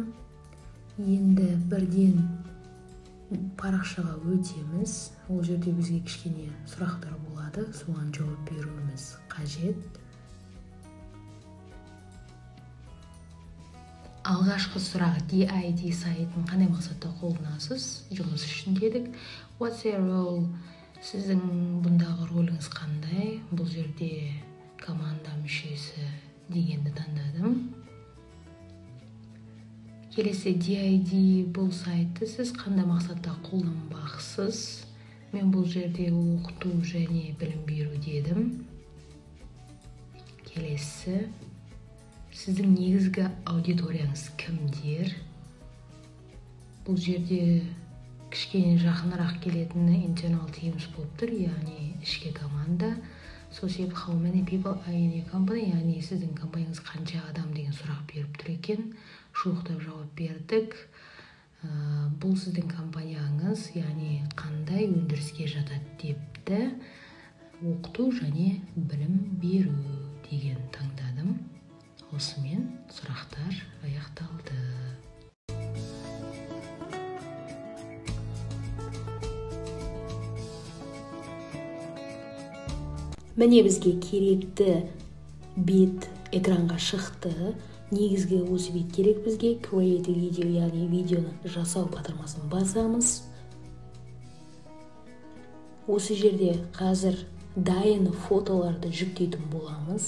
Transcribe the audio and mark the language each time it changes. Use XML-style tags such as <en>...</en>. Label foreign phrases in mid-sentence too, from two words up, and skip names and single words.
<kk>Енді бірден парақшаға өтеміз. Ол жерде бізге кішкене сұрақтар болады. Соған жауап беруіміз қажет. Алғашқы сұрақ DID сайтын қандай мақсатта қолданасыз? Жұмыс үшін дедік.</kk> <en>What's your role?</en> <kk>Сіздің бұндағы роліңіз қандай? Бұл жерде команда мүшесі дегенді таңдадым. Келесі DID бұл сайтты сіз қандай мақсатта қолданбақсыз? Мен бұл жерде оқыту және білім беру дедім. Келесі сіздің негізгі аудиторияңыз кімдер? Бұл жерде кішкене жақынырақ келетіні</kk> <en>internal teams</en> <kk>болып тұр, яғни ішкі команда. Сол себеп</kk> <en>how many people are in your company,</en> <kk>яғни сіздің компанияңыз қанша адам деген сұрақ беріп тұр екен. Жуықтап жауап бердік. Бұл сіздің компанияңыз, яғни қандай өндіріске жатады депті. Оқыту және білім беру деген таңдадым. Осымен сұрақтар аяқталды. Міне бізге керекті бет экранға шықты. Негізгі осы бет керек бізге.</kk> <en>Create video,</en> <kk>яғни видеоны жасау батырмасын басамыз. Осы жерде қазір дайын фотоларды жүктейтін боламыз.</kk>